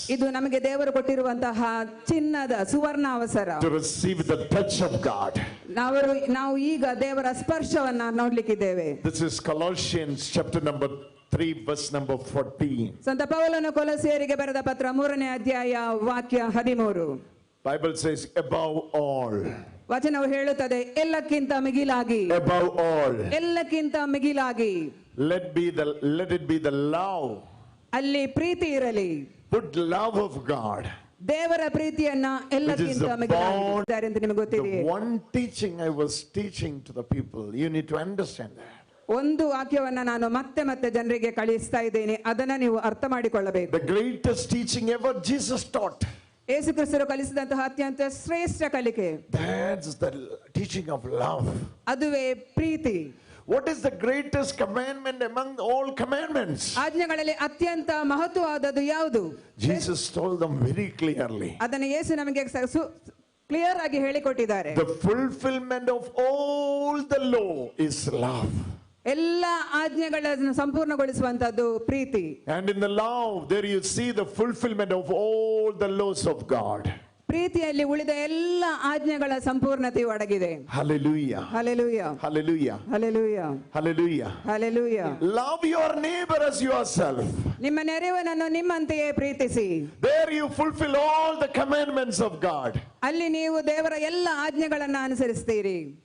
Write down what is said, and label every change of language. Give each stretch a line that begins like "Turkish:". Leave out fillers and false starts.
Kannada: ಇದು ನಮಗೆ ದೇವರು ಕೊಟ್ಟಿರುವಂತಹ ಚಿನ್ನದ ಸುವರ್ಣ ಅವಸರ.
English: to receive the touch of God.
Kannada: ನಾವು ಈಗ ದೇವರ ಸ್ಪರ್ಶವನ್ನ ನೋಡ್ಲಿಕ್ಕಿದ್ದೇವೆ.
English: This is Colossians chapter number 3 verse number 14.
Kannada: ಸಂತ ಪೌಲನು ಕೊಲೊಸ್ಸೆಯರಿಗೆ ಬರೆದ ಪತ್ರ 3ನೇ ಅಧ್ಯಾಯ ವಾಕ್ಯ 13.
English: Bible says above all.
Kannada: ವಚನವು ಹೇಳುತ್ತದೆ ಎಲ್ಲಕ್ಕಿಂತ ಮಿಗಿಲಾಗಿ.
English: Above all.
Kannada: ಎಲ್ಲಕ್ಕಿಂತ ಮಿಗಿಲಾಗಿ.
English: Let it be the love.
Kannada: ಅಲ್ಲಿ ಪ್ರೀತಿ ಇರಲಿ.
English: Put love of God.
Kannada: ದೇವರ ಪ್ರೀತಿಯನ್ನ ಎಲ್ಲಕ್ಕಿಂತ ಮಿಗಿಲಾಗಿ ಅಂತ ನಿಮಗೆ ಗೊತ್ತಿದೆಯೇ?
English: The one teaching I was teaching to the people, you need to understand that.
Kannada: ಒಂದು ವಾಕ್ಯವನ್ನ ನಾನು ಮತ್ತೆ ಮತ್ತೆ ಜನರಿಗೆ ಕಳಿಸ್ತಾ ಇದ್ದೇನೆ, ಅದನ್ನ ನೀವು ಅರ್ಥ ಮಾಡಿಕೊಳ್ಳಬೇಕು.
English: The greatest teaching ever Jesus taught.
Kannada: ಯೇಸು ಕ್ರಿಸ್ತರು ಕಲಿಸಿದಂತಹ ಅತ್ಯಂತ ಶ್ರೇಷ್ಠ ಕಲಿಕೆ,
English: That's the teaching of love.
Kannada: ಅದುವೇ ಪ್ರೀತಿ.
English: What is the greatest commandment among all commandments?
Kannada: ಆಜ್ಞೆಗಳಲ್ಲಿ ಅತ್ಯಂತ ಮಹತ್ವವಾದದ್ದು ಯಾವುದು?
English: Jesus told them very clearly.
Kannada: ಅದನ್ನು ಯೇಸು ನಮಗೆ ಕ್ಲಿಯರ್ ಆಗಿ ಹೇಳಿಕೊಟ್ಟಿದ್ದಾರೆ.
English: The fulfillment of all the law is love.
Kannada: ಎಲ್ಲ ಆಜ್ಞೆಗಳನ್ನು ಸಂಪೂರ್ಣಗೊಳಿಸುವಂತದ್ದು ಪ್ರೀತಿ.
English: And in the law there you see the fulfillment of all the laws of God.
Kannada: ಪ್ರೀತಿಯಲ್ಲಿ ಉಳಿದ ಎಲ್ಲ ಆಜ್ಞೆಗಳ ಸಂಪೂರ್ಣತೆಯು ಅಡಗಿದೆ.
English: Hallelujah. Hallelujah. Hallelujah. Hallelujah. Hallelujah. Hallelujah. Love your neighbor as yourself.
Kannada: ನಿಮ್ಮ ನೆರೆಯವನನ್ನು ನಿಮ್ಮಂತೆಯೇ ಪ್ರೀತಿಸಿ.
English: There you fulfill all the commandments of God.
Kannada: ಅಲ್ಲಿ ನೀವು ದೇವರ ಎಲ್ಲ ಆಜ್ಞೆಗಳನ್ನು ಅನುಸರಿಸ್ತೀರಿ.